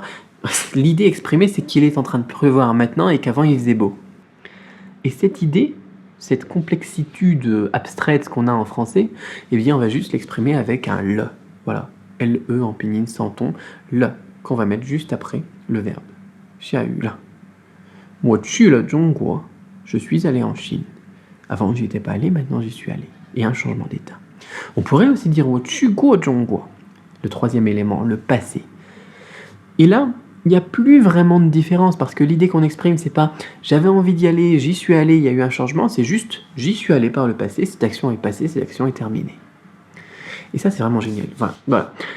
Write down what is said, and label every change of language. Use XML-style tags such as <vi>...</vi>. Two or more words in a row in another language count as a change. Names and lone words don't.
<fr>L'idée exprimée, c'est qu'il est en train de pleuvoir maintenant et qu'avant il faisait beau. Et cette idée, cette complexitude abstraite qu'on a en français, eh bien on va juste l'exprimer avec un le. Voilà, L-E en pinyin sans ton, le, qu'on va mettre juste après le verbe.</fr> <zh>下雨了. 我去了中国,</zh> <fr>je suis allé en Chine. Avant j'y étais pas allé, maintenant j'y suis allé. Et un changement d'état. On pourrait aussi dire</fr> <zh>我去过中国,</zh> <fr>le troisième élément, le passé. Et là, il n'y a plus vraiment de différence parce que l'idée qu'on exprime, c'est pas j'avais envie d'y aller, j'y suis allé, il y a eu un changement, c'est juste j'y suis allé par le passé, cette action est passée, cette action est terminée. Et ça, c'est vraiment génial. Voilà.</fr>